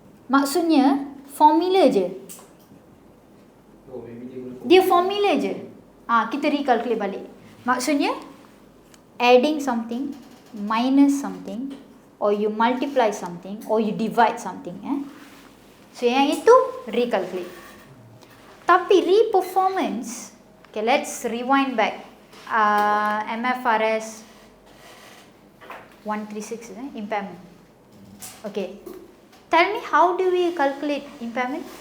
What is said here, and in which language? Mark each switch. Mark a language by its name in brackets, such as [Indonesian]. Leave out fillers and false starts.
[Malay] Maksudnya formula je. Dia formula je. Kita recalculate balik. Maksudnya [English] adding something, minus something, or you multiply something, or you divide something. [Malay] So yang itu recalculate. [English] Tapi reperformance, okay, let's rewind back. MFRS 136, impairment. Okay, tell me how do we calculate impairment?